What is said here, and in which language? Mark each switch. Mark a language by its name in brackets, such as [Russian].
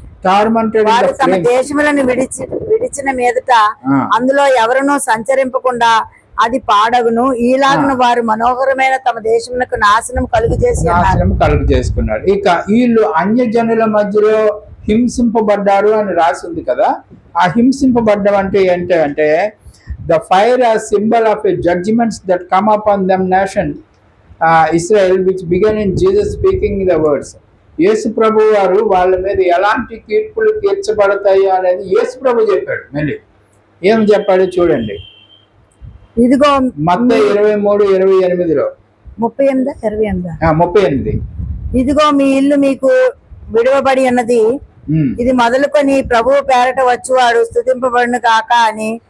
[Telugu] వారు తమ దేశములను విడిచిన మీదట అందులో ఎవరునూ సంచరింపకుండా అది పాడగును. ఈలాగున వారు మనోహరమైన తమ దేశమునకు నాశనం కలుగు చేసుకున్నారు. ఇక వీళ్ళు అన్యజనుల మధ్యలో హింసింపబడ్డారు అని రాసి ఉంది కదా. ఆ హింసింపబడ్డం అంటే ఏంటంటే [English] the fire as symbol of a judgments that come upon them nation Israel, which began in Jesus speaking the words. [Telugu] యేసు ప్రభు వారు వాళ్ళ మీద ఎలాంటి తీర్పులు తీర్చబడతాయి అనేది యేసు ప్రభు చెప్పాడు. మళ్ళీ ఏం చెప్పాడు చూడండి. ఇదిగో మత్తయి 23:28లో 38. ఇదిగో మీ ఇల్లు మీకు విడవబడి ఉన్నది, ఇది మొదలుకొని ప్రభువు పేరట వచ్చువాడు స్తుతింపబడును కాక అని